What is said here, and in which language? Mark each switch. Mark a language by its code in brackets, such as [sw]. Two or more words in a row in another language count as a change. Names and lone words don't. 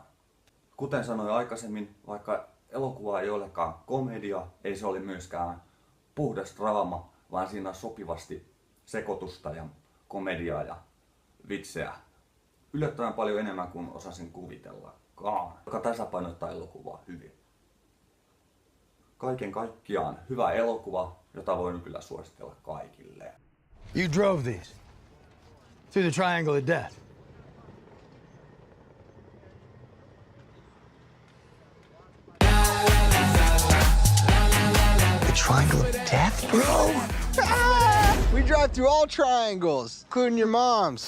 [fi] Kuten sanoin aikaisemmin, vaikka elokuva ei olekaan komedia, ei se ole myöskään puhdas draama, vaan siinä on sopivasti sekoitusta ja komediaa ja vitseä yllättävän paljon enemmän kuin osasin kuvitellakaan, joka tasapainottaa elokuvaa hyvin. Kaiken kaikkiaan hyvä elokuva, jota voin kyllä suositella kaikille. [en] You drove these through the Triangle of Death. The Triangle of Death, bro? We drive through all triangles, including your mom's.